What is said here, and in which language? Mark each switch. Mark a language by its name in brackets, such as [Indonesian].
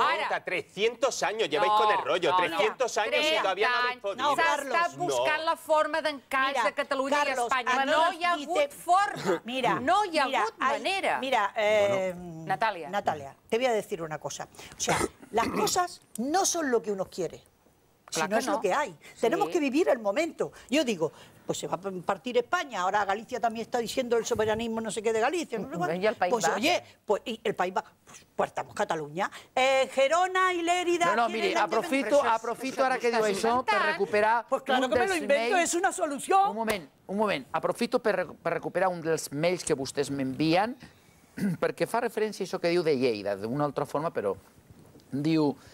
[Spanish] Ahora, 300 años lleváis con el rollo, 300 años y todavía no habéis podido. [Catalan] S'ha estat buscant la forma d'encaix de Catalunya i Espanya. No hi ha hagut forma, no hi ha hagut manera. [Spanish] Mira, Natalia, te voy a decir una cosa. O sea, las cosas no son lo que uno quiere, sino es lo que hay. Tenemos que vivir el momento. Yo digo, pues se va a partir España, ahora Galicia también está diciendo el soberanismo no sé qué de Galicia. Pues oye, pues el País Vasco, pues estamos Catalunya. Gerona y Lérida... [Catalan] No, mire, aprofito ara que diu això per recuperar [Spanish] pues claro que me lo invento, [Catalan] és una solució. Un moment, aprofito per recuperar un dels mails que vostès m'envien, perquè fa referència a això que diu de Lleida, d'una altra forma, però diu...